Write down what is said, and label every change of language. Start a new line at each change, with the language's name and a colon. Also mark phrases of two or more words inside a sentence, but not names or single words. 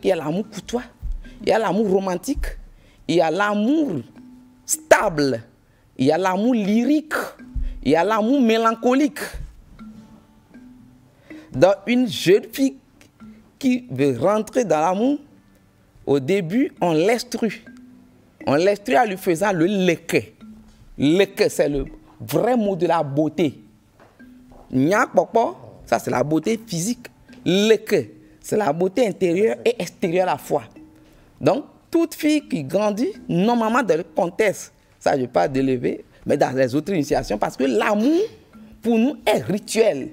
French: Il y a l'amour courtois, il y a l'amour romantique, il y a l'amour stable, il y a l'amour lyrique, il y a l'amour mélancolique. Dans une jeune fille qui veut rentrer dans l'amour, au début, on l'instruit. On l'instruit en lui faisant le leke. Leke, c'est le vrai mot de la beauté. Nyak popo, ça c'est la beauté physique. Leke, c'est la beauté intérieure et extérieure à la fois. Donc, toute fille qui grandit, normalement dans le contexte, ça je ne vais pas d'élever, mais dans les autres initiations, parce que l'amour, pour nous, est rituel.